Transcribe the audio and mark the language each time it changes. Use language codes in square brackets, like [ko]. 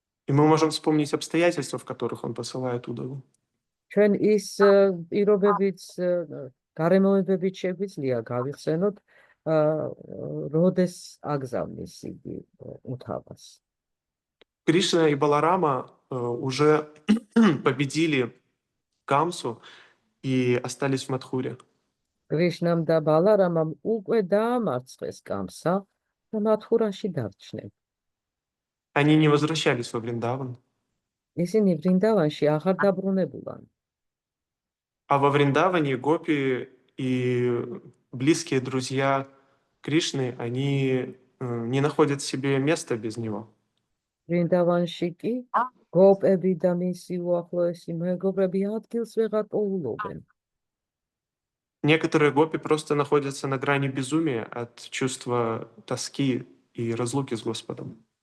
[ru] И мы можем вспомнить обстоятельства, в которых он посылает Удаву. [ka] ჩვენ ის პირობებიც, გარემოებებით შეგვიძლია გავიხსენოთ, როდეს აგზავნის იგი უთავას. [ru] Кришна и Баларама уже победили Камсу и остались в Мадхуре. [ka] კრიშნამ და ბალარამამ უკვე დაამარცხეს კამსა და მათჰურაში დარჩნენ. [ru] Они не возвращались во Вриндаван. [ka] ისინი ვრინდავანში აღარ დაბრუნებულან. [ru] А во Вриндаване Гопи и близкие друзья Кришны, они не находят себе места без него. [ka] ვრინდავანში კი გოპები და მისი უახლოესი მეგობრები ადგილს ვეღარ პოულობენ. [ru] Некоторые гопи просто находятся на грани безумия от чувства тоски и разлуки с Господом.